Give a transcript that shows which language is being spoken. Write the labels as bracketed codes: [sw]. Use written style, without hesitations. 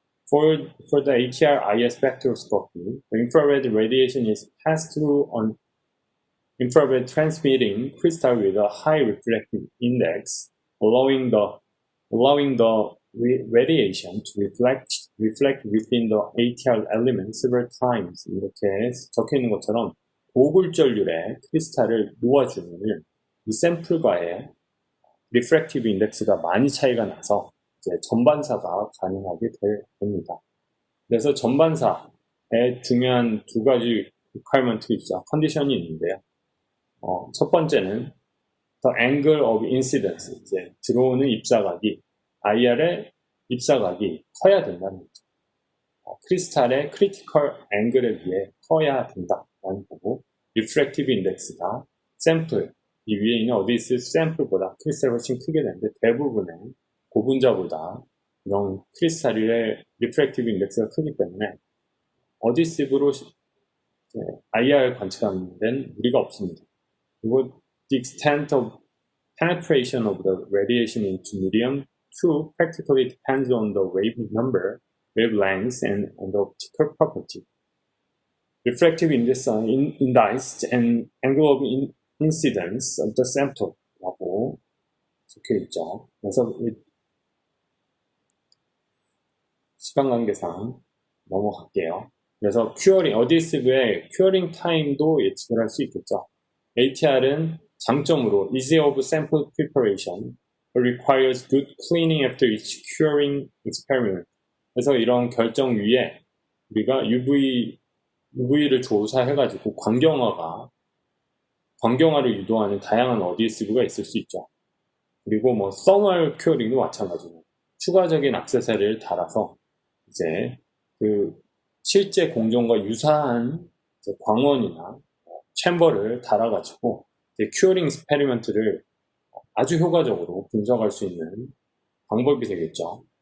[en] For the ATR-IR spectroscopy, the infrared radiation is passed through an infrared transmitting crystal with a high reflective index, allowing the radiation to reflect within the ATR element several times. [ko] 이렇게 적혀 있는 것처럼 고굴절률의 크리스탈을 놓아주면 이 샘플과의 리프렉티브 인덱스가 많이 차이가 나서 이제 전반사가 가능하게 됩니다. 그래서 전반사에 중요한 두 가지 requirement가 있죠. 컨디션이 있는데요. 첫 번째는 [en] the angle of incidence, [ko] 이제 들어오는 입사각이 IR의 입사각이 커야 된다는 거죠. 크리스탈의 크리티컬 앵글에 비해 커야 된다라는 거고, 리프렉티브 인덱스가 샘플 이 위에 있는 어디스 샘플보다 크리스탈이 훨씬 크게 되는데 대부분의 고분자보다 이런 크리스탈의 리프렉티브 인덱스가 크기 때문에 어디스브로 IR 관측하는 데는 무리가 없습니다. [en] 그리고 the extent of penetration of the radiation into medium 2 practically depends on the wave number, wavelength, and on the optical property. Refractive index and angle of incidence of the sample라고 [ko] 적혀 있죠. 그래서 시간 관계상 넘어갈게요. 그래서 어디스브의 큐어링 타임도 예측을 할 수 있겠죠. [en] ATR은 [ko] 장점으로 [en] easy of sample preparation, requires good cleaning after each curing experiment. [ko] 그래서 이런 결정 위에 우리가 UV를 조사해가지고 광경화를 유도하는 다양한 어디스브가 있을 수 있죠. 그리고 서멀 큐어링도 마찬가지고 추가적인 액세서리를 달아서 이제 그 실제 공정과 유사한 광원이나 챔버를 달아가지고 큐어링 스페리먼트를 아주 효과적으로 분석할 수 있는 방법이 되겠죠.